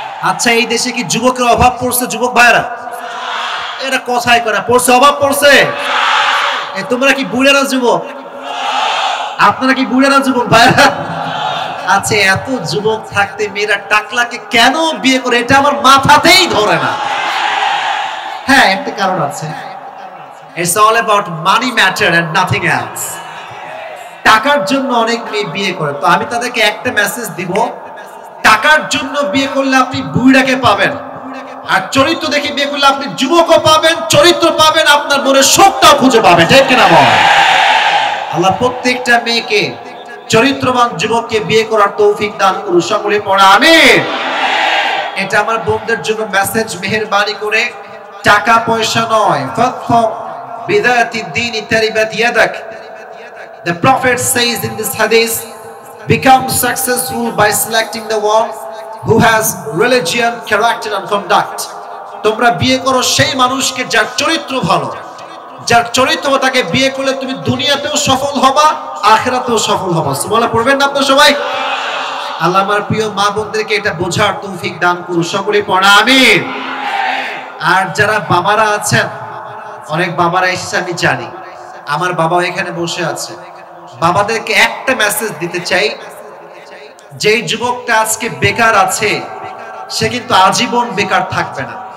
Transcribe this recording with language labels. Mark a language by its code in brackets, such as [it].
[bn] আচ্ছা, এই দেশে কি যুবকের অভাব পড়ছে? যুবক ভাইরা, এটা কথাই করে পড়ছে, অভাব পড়ছে। তোমরা কি বুইড়ারা যুবক? আপনারা কি বুইড়ারা যুবক ভাইরা? আচ্ছা, এত যুবক থাকতে মেয়েরা টাকলাকে কেন বিয়ে করে, এটা আমার মাথাতেই ধরে না। হ্যাঁ, একটা কারণ আছে। [en] It's all about money matter and nothing else. [bn] টাকার জন্য অনেক মেয়ে বিয়ে করে। তো আমি তাদেরকে একটা মেসেজ দিব, টাকার জন্য বিয়ে করলে আপনি বুইড়াকে পাবেন, আর চরিত্র দেখে বিয়ে করলে আপনি যুবকও পাবেন, চরিত্র পাবেন, আপনার মনের শোকটাও খুঁজে পাবেন। ঠিক কিনা বল? আল্লাহ প্রত্যেকটা মেয়েকে চরিত্রবান যুবককে বিয়ে করার তৌফিক দান করুন। সকলে পড়া আমিন। এটা আমার বোনদের জন্য মেসেজ। মেহেরবানি করে টাকা পয়সা নয়, [ar] ফাদফার বিদাতি দ্বীনি তারিবাত ইয়াদাক। [en] The Prophet says in this hadith, become successful by selecting the one who has religion, character and conduct. [bn] তোমরা বিয়ে করো সেই মানুষকে যার চরিত্র ভালো, যার চরিত্র, তাকে বিয়ে করলে তুমি দুনিয়াতেও সফল হবা, আখিরাতেও সফল হবা। সুবহানাল্লাহ পড়বেন না আপনারা সবাই? আল্লাহ আমার প্রিয় মা বোনদেরকে এটা বোঝার তৌফিক দান করুন। সকলে পড়া আমিন। আর যারা বাবারা আছেন, অনেক বাবারা এসেছে আমি জানি, আমার বাবা এখানে বসে আছে, বাবাদেরকে একটা মেসেজ দিতে চাই, যেই যুবকটা আজকে বেকার আছে সে কিন্তু আজীবন বেকার থাকবে না।